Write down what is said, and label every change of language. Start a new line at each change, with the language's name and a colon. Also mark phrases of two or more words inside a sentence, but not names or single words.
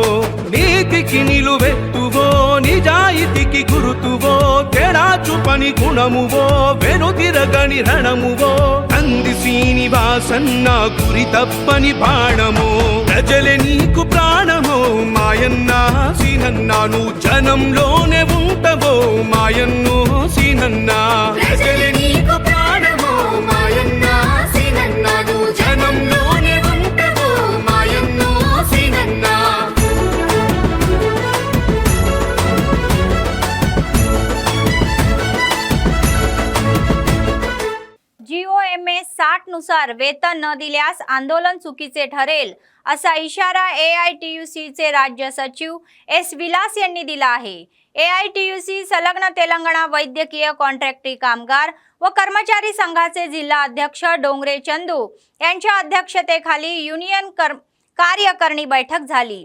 Telugu: నీతికి నిలువెత్తువో, నిజాయితీకి గురుతు విలువో తేడా చూపని గుణమువో వెనుతిరగని రణమువో నంది శ్రీనివాసన్న గురి తప్పని బాణమో ప్రజలే నీకు ప్రాణమో మాయన్న సీనన్న నువ్వు జనంలోనే ఉంటవో మాయన్నో సీనన్న ప్రజలే నీకు ప్రాణమో మాయన్న సీనన్న నువ్వు జనంలోనే ఉంటవో మాయన్నో సీనన్న
Marathi: GOMS 60 नुसार वेतन न दिल्यास आंदोलन चुकीचे ठरेल असा इशारा AITUCचे राज्य सचिव S. विलास यांनी दिला आहे. AITUC संलग्न तेलंगणा वैद्यकीय कॉन्ट्रॅक्टी कामगार व कर्मचारी संघाचे जिल्हा अध्यक्ष डोंगरे चंदू यांच्या अध्यक्षतेखाली युनियन कार्यकारिणी बैठक झाली.